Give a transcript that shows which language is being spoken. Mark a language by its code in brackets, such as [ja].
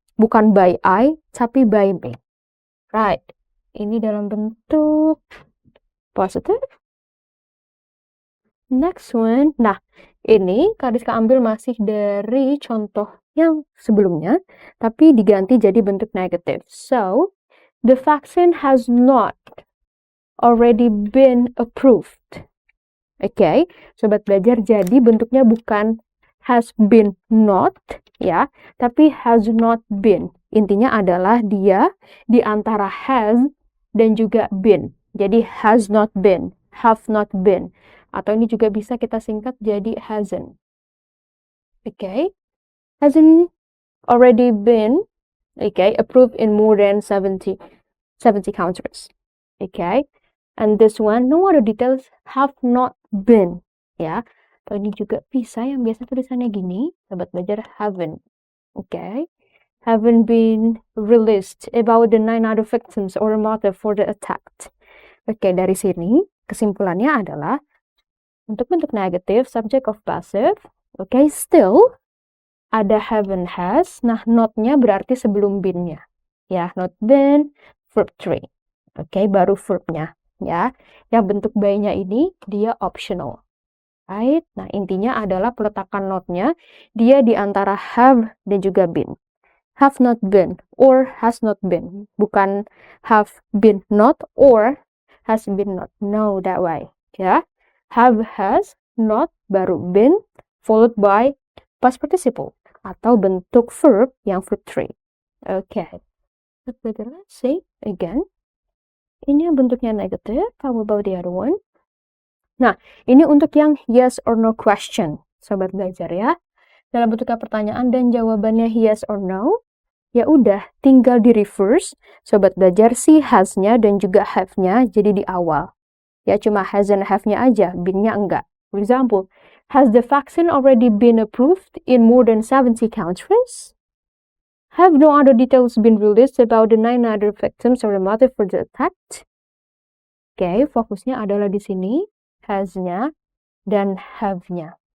[id] Bukan by I, tapi by me. Right. Ini dalam bentuk positive. [en] Next one. [id] Nah, ini Kariska ambil masih dari contoh yang sebelumnya, tapi diganti jadi bentuk negative. [en] So, the vaccine has not already been approved. [id] Okay, sobat belajar, jadi bentuknya bukan has been not, ya, tapi has not been. Intinya adalah dia di antara has dan juga been. Jadi has not been, have not been. Atau ini juga bisa kita singkat jadi hasn't. [en] Okay, hasn't already been, okay, approved in more than 70 countries. Okay, and this one, no other details have not been, ya. [id] Atau ini juga bisa yang biasa tulisannya gini, sahabat belajar haven't. [en] Okay, haven't been released about the 9 other victims or motive for the attack. [id] Oke, dari sini kesimpulannya adalah untuk bentuk negatif, subject of passive, oke, still ada haven't has. Nah, not-nya berarti sebelum been-nya. Ya, not been, verb 3. Oke, baru verb-nya. Ya, yang bentuk by-nya ini dia optional. Right? Nah, intinya adalah peletakan not-nya dia di antara have dan juga been. [en] Have not been or has not been. Bukan have been not or has been not. No, that way. Ya, have, has, not, baru been, followed by past participle atau bentuk verb yang verb 3. Okay. Let's say again. [id] Ini yang bentuknya negative. [en] How about the other one? [id] Nah, ini untuk yang yes or no question. Sobat belajar ya. Dalam bentuknya pertanyaan dan jawabannya yes or no, ya udah tinggal di reverse. Sobat belajar si has-nya dan juga have-nya jadi di awal. Ya cuma has and have-nya aja, been-nya enggak. [en] For example, has the vaccine already been approved in more than 70 countries? Have no other details been released about the 9 other victims or the motive for the attack? [id] Oke, fokusnya adalah di sini has-nya dan have-nya.